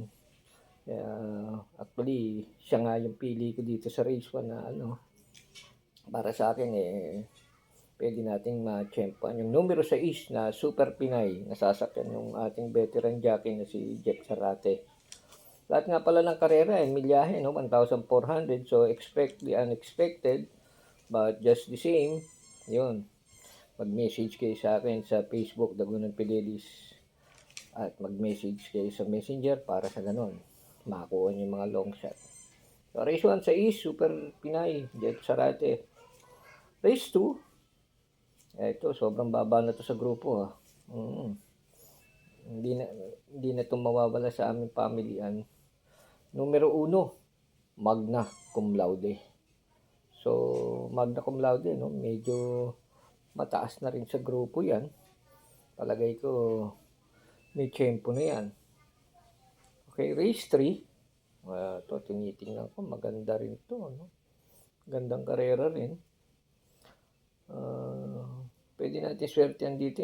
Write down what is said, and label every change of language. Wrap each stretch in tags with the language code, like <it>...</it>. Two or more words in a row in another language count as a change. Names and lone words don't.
<tl>Actually, siya nga yung pili ko dito sa race 1 na para sa akin pwede nating ma-champion. Yung numero 6 na Super Pinay, nasasakyan yung ating</tl> <en>veteran jockey</en> <tl>na si Jeff Zarate. Lahat nga pala ng karera milyahe, no? 1,400.</tl> <en>So, expect the unexpected. But just the same,</en> <tl>yun. Mag-message kayo sa akin sa Facebook, Dagunan Fidelis. At mag-message kayo sa Messenger para sa ganun. Makakuha nyo yung mga</tl> <en>long shot.</en> <tl>So, race 1 sa East, Super Pinay, Jet Sarate. Race 2, ito, sobrang baba na to sa grupo. Hindi na itong mawawala sa aming pamilyan. Numero 1, Magna Cum Laude. So, Magna Cum Laude, no? Medyo mataas na rin sa grupo yan. Palagay ko, may tempo na yan. Okay, race 3. Ito, tinitingnan ko. Maganda rin to, no? Gandang karera rin. Pwede natin swertean dito.</tl>